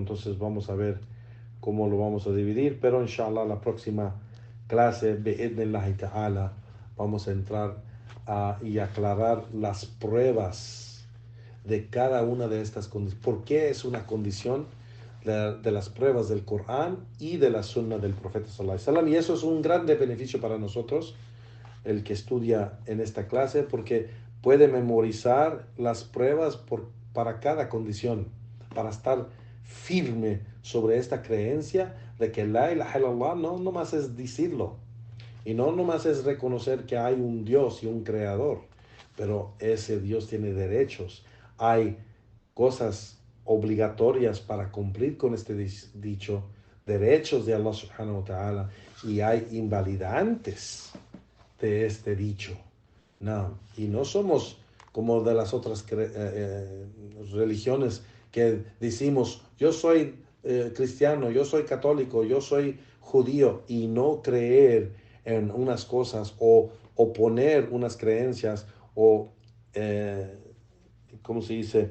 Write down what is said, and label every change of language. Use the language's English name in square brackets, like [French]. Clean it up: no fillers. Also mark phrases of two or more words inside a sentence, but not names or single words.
[Spanish] Entonces vamos a ver cómo lo vamos a dividir, pero inshallah la próxima clase, [Arabic] بإذن الله تعالى, [Spanish] vamos a entrar y aclarar las pruebas de cada una de estas condiciones. ¿Por qué es una condición de las pruebas del Corán y de la Sunna del Profeta [Arabic] صلى الله عليه وسلم? [Spanish] Y eso es un grande beneficio para nosotros, el que estudia en esta clase, porque puede memorizar las pruebas para cada condición, para estar firme sobre esta creencia de que [Arabic] لا إله إلا الله [Spanish] no nomás es decirlo, y no nomás es reconocer que hay un Dios y un creador, pero ese Dios tiene derechos, hay cosas obligatorias para cumplir con este dicho, derechos de Allah [Arabic] سبحانه وتعالى, [Spanish] y hay invalidantes de este dicho. No, y no somos como de las otras religiones que decimos, yo soy cristiano, yo soy católico, yo soy judío, y no creer en unas cosas o oponer unas creencias o, ¿cómo se dice?